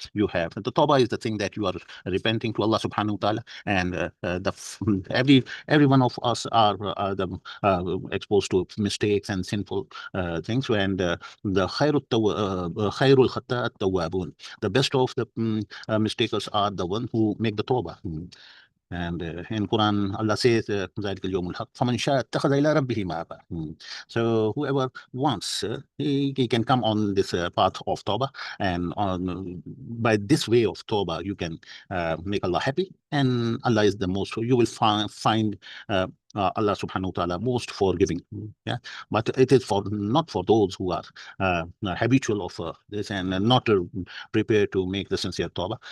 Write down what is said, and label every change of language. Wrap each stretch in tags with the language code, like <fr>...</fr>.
<en>You have the tawbah is the thing that you are repenting to Allah subhanahu wa ta'ala, and every one of us are exposed to mistakes and sinful things. And the khairul khata at-tawwabun, the best of the mistakers are the one who make the tawbah.</en> <ar>And in Quran, Allah says, ذَلِكَ الْيَوْمُ الْحَقُّ فَمَنْ شَاءَ اتَّخَذَ إِلَىٰ رَبِّهِ مَآبًا.</ar> <en>So whoever wants, he can come on this path of Tawbah, and on by this way of Tawbah, you can make Allah happy, and Allah is the most. You will find Allah Subhanahu wa Taala most forgiving. Yeah, but it is for not for those who are habitual of this and not prepared to make the sincere Tawbah.</en>